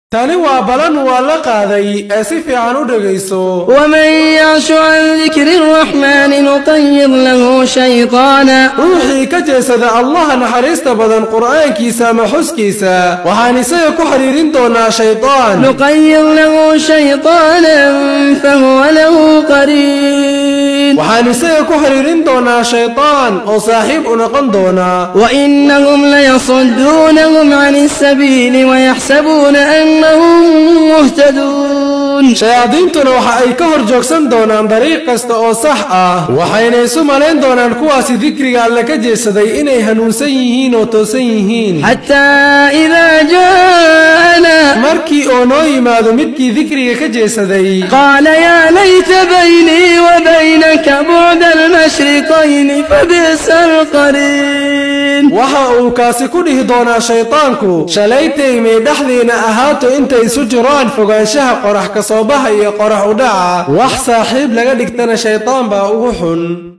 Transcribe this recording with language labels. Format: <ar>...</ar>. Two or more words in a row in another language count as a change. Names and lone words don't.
<so>tani waa balan waa la qaaday ee si fiican u dhageyso.</so> <ar>ومن يعش عن ذكر الرحمن نطير له شيطانا</ar> <so>ruuxii ka jeesada Allah naxariista badan quraankiisa ama xuskiisa waxaan isaga ku xiriirin doonaa shaytaan.</so> <ar>نقير له شيطانا فهو له قرين</ar> <so>waxaan isaga ku xiriirin doonaa shaytaan oo saaxiib u noqon doona.</so> <ar>وإنهم ليصدونهم عن السبيل ويحسبون أنهم مهتدون</ar> <so>shayaadiintuna waxa ay ka hor joogsan doonaan dariiq kasta oo sax ah waxayna isu malayn doonaan kuwaasi dikriga Alle ka jeesaday inay hanuunsan yihiin oo toosan yihiin.</so> <ar>حتى إذا جاءنا</ar> <so>markii oo noo yimaado midkii dikriga ka jeesaday</so> <ar>قال يا ليت بيني وبينك بعد المشرقين فبئس القرين</ar> <so>waxa uu kaasi ku dhihi doonaa shaytaanku shalaytay may dhaxdeena ahaato intay isu jiraan fogaanshaha qorax ka soo baxa iyo qorax u dhaca wax saaxiib laga dhigtana shaytaan baa ugu xun.</so>